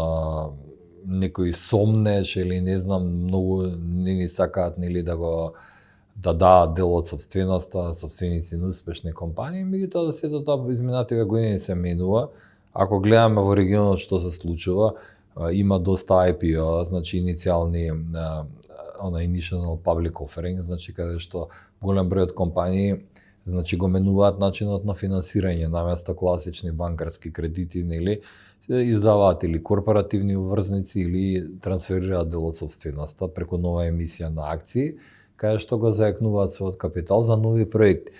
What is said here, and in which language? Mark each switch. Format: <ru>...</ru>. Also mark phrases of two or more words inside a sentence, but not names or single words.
<mk>некој сомнеш или не знам, многу не ни сакаат нели да даат дел од собственоста, собственици на успешни компании, меѓутоа да сето тоа изминативе години се менува. Ако гледаме во регионот што се случува, има доста IPO, значи иницијални</mk> <en>initial public offering,</en> <mk>значи каде што голем број од компании значи го менуваат начинот на финансирање наместо класични банкарски кредити, нели издаваат или корпоративни обврзници или трансферираат дел од сопственоста преку нова емисија на акции, каде што го заекнуваат својот капитал за нови проекти.</mk>